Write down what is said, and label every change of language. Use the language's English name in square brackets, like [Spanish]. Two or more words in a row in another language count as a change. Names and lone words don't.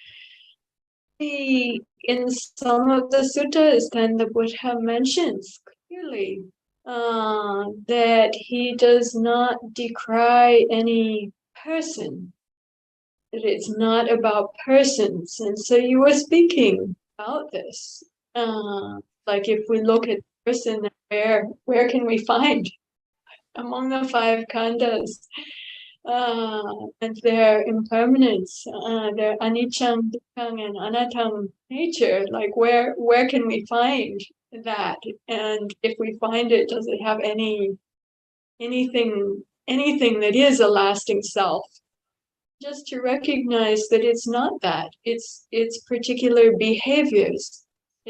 [English] In some of the suttas, then the Buddha mentions clearly that he does not decry any person, that it's not about persons. And so you were speaking about this. Like if we look at person, where can we find among the five khandhas and their impermanence, their [Pali] anicca, dukkha, [English] and anatta nature? Like where can we find that? And if we find it, does it have anything that is a lasting self? Just to recognize that it's not that. It's particular behaviors.